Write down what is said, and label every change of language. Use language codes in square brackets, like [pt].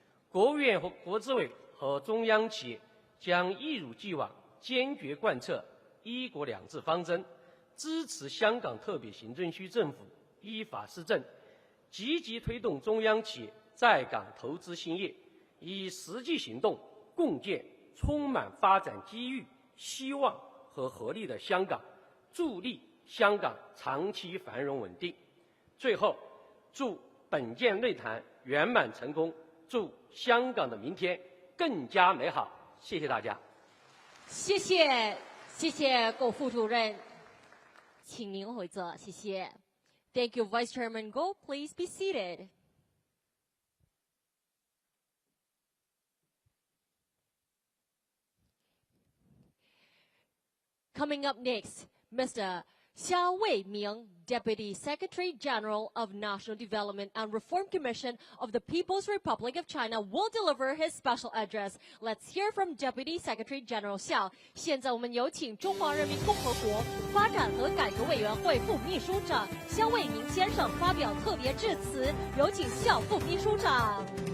[zh] 国务院和国资委和中央企业将一如既往坚决贯彻“一国两制”方针，支持香港特别行政区政府依法施政，积极推动中央企业在港投资兴业，以实际行动共建充满发展机遇、希望和活力的香港，助力香港长期繁荣稳定。最后，祝本届论坛圆满成功，祝香港的明天更加美好。谢谢大家。谢谢苟副主任，请您回座，谢谢。 [en] Thank you, Vice Chairman Goh. Please be seated. Coming up next, Mr. Xia Weiming, Deputy Secretary General of National Development and Reform Commission of the People's Republic of China, will deliver his special address. Let's hear from Deputy Secretary General Xia. [zh] 现在我们有请中华人民共和国发展和改革委员会副秘书长肖卫民先生发表特别致辞，有请肖副秘书长。